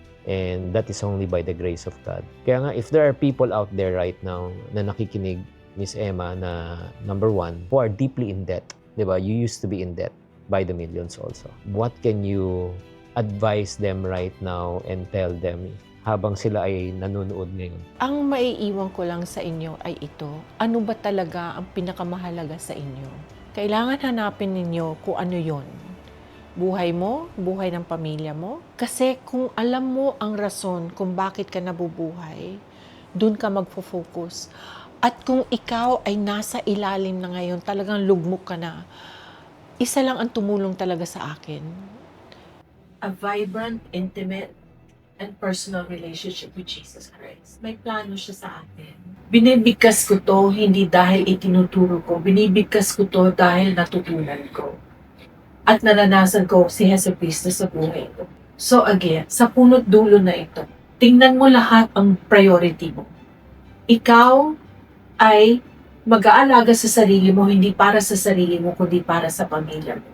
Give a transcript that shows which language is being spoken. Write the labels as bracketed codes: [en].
[en] And that is only by the grace of God. [tl] Kaya nga, [en] if there are people out there right now [tl] na nakikinig, [en] Miss Emma, na number one, who are deeply in debt, [tl] di ba? [en] You used to be in debt by the millions also. What can you advise them right now and tell them [tl] habang sila ay nanonood ngayon? Ang maiiwan ko lang sa inyo ay ito. Ano ba talaga ang pinakamahalaga sa inyo? Kailangan hanapin ninyo kung ano yon. Buhay mo, buhay ng pamilya mo. Kasi kung alam mo ang rason kung bakit ka nabubuhay, dun ka magfo-focus. At kung ikaw ay nasa ilalim na ngayon, talagang lugmok ka na, isa lang ang tumulong talaga sa akin. [en] A vibrant, intimate, and personal relationship with Jesus Christ. [tl] May plano siya sa atin. Binibigkas ko to hindi dahil itinuturo ko. Binibigkas ko to dahil natutunan ko. At naranasan ko si Jesu Cristo sa buhay ko. So again, sa punot dulo na ito, tingnan mo lahat ang priority mo. Ikaw ay mag-aalaga sa sarili mo, hindi para sa sarili mo, kundi para sa pamilya mo.